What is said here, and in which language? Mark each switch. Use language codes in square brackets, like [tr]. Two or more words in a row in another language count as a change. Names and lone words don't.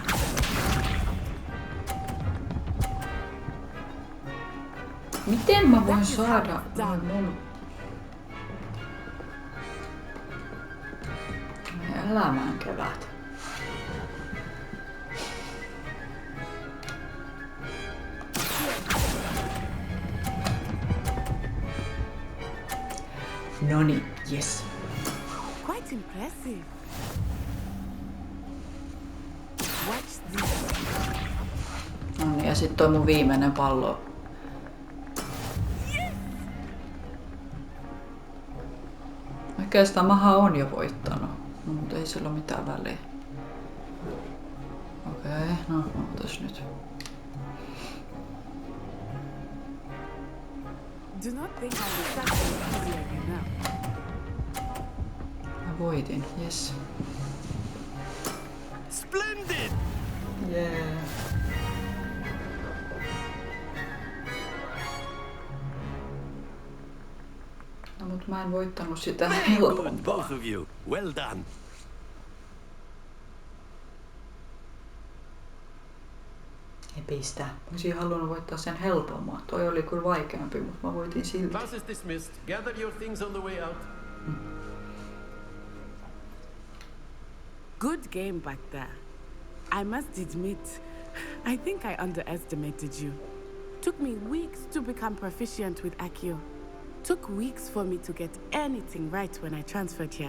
[fi] Miten mä voin saada mun elämän kevät? Noni, [en] yes. Quite impressive. Watch this. [fi] No niin, ja sit toi mun viimeinen pallo. Oikeastaan mähän on jo voittanut, no, mutta ei sillä ole mitään väliä. Okei, no ootas nyt. [en] Do not think I will start with easier than now. [fi] Mä voitin, [en] yes. Splendid! Yeah. [fi] No, mut mä en voittanut sitä [en] Very good, [fi] helpompaa. [en] both of you. Well done. [fi] Ei pistä. Mä olisin halunnut voittaa sen helpomman. Toi oli kyllä vaikeampi, mutta mä voitin silti. [en] Class is dismissed. Gather your things on the way out. Good game back there. I must admit, I think I underestimated you. Took me weeks to become proficient with Accio. Took weeks for me to get anything right when I transferred here.